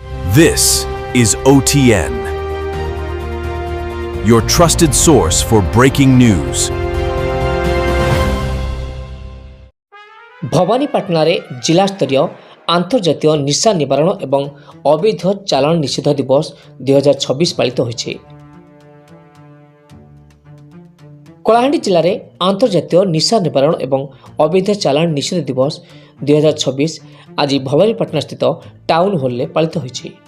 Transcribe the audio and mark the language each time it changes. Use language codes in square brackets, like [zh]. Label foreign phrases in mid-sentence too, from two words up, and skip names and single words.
[en] This is OTN, your trusted source for breaking news. [or] ଭବାନୀପାଟଣାରେ ଜିଲ୍ଲାସ୍ତରୀୟ ଆନ୍ତର୍ଜାତୀୟ ନିଶା ନିବାରଣ ଏବଂ ଅବୈଧ ଚାଲାଣ ନିଷେଧ ଦିବସ 2026 ପାଳିତ ହୋଇଛି। କଳାହାଣ୍ଡି ଜିଲ୍ଲାରେ ଆନ୍ତର୍ଜାତୀୟ ନିଶା ନିବାରଣ ଏବଂ ଅବୈଧ ଚାଲାଣ ନିଷେଧ ଦିବସ 2026 ଆଜି ଭବାନୀପାଟଣାସ୍ଥିତ ଟାଉନ୍ ହଲ୍ରେ ପାଳିତ ହୋଇଛି।